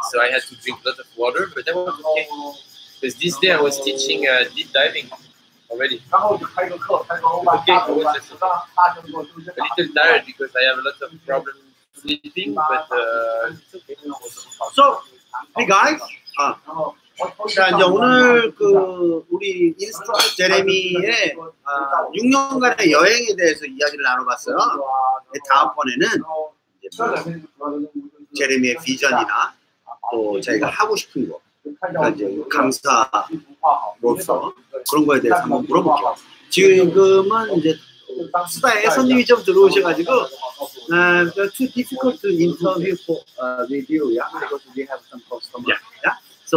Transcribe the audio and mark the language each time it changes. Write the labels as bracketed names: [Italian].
[English] So I had to drink a lot of water, but that was okay. Because this day I was teaching deep diving already. Okay, I was just a little tired because I have a lot of problems sleeping, but it's okay. So, hey guys. [Korean] 자, 이제 오늘 우리 인스트럭터 제레미의 6년간의 여행에 대해서 이야기를 나눠봤어요. 다음번에는 제레미의 비전이나 또 자기가 하고 싶은 거, 그러니까 이제 강사로서 그런 거에 대해서 한번 물어볼게요. 지금은 이제 수다에 손님이 좀 들어오셔가지고 [English] too difficult to interview with you, yeah, because we have some customers. Yeah. So